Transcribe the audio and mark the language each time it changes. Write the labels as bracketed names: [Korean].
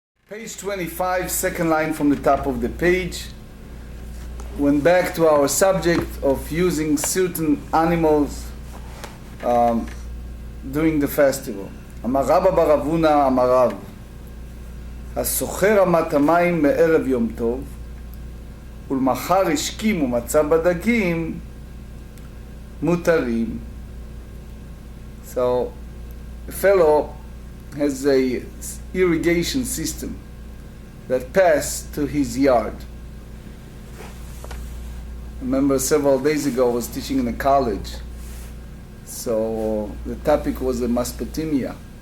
[English] Page 25, second line from the top of the page. Went back to our subject of using certain animals during the festival. [Hebrew] אמר רבא בר אבונה אמר רב, הסוחר אמת המים מערב יום טוב, ולמחר השכים ומצא בדגים מותרים. [English] So, a fellow has a irrigation system that passed to his yard. I remember several days ago I was teaching in a college, so the topic was the Mesopotamia.